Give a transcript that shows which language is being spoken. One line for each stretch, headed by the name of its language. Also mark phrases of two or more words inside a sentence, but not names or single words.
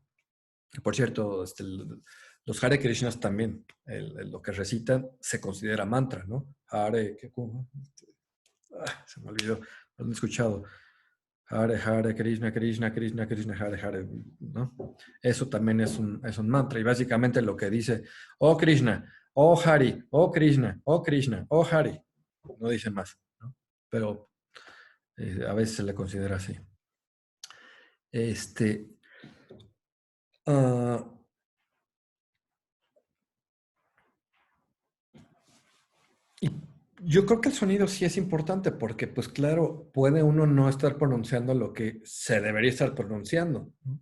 Spanish: Y por cierto, los Hare Krishnas también, lo que recitan se considera mantra, ¿no? Hare, se me olvidó, lo han escuchado.
Sanskrit: हरे हरे कृष्ण कृष्ण कृष्ण कृष्ण हरे हरे,
Spanish: ¿no? Eso también es un mantra. Y básicamente lo que dice, oh Krishna, oh Hari, oh Krishna, oh Krishna, oh Hari. No dice más, ¿no? Pero a veces se le considera así. Uh, y Yo creo que el sonido sí es importante porque, pues claro, puede uno no estar pronunciando lo que se debería estar pronunciando, ¿no?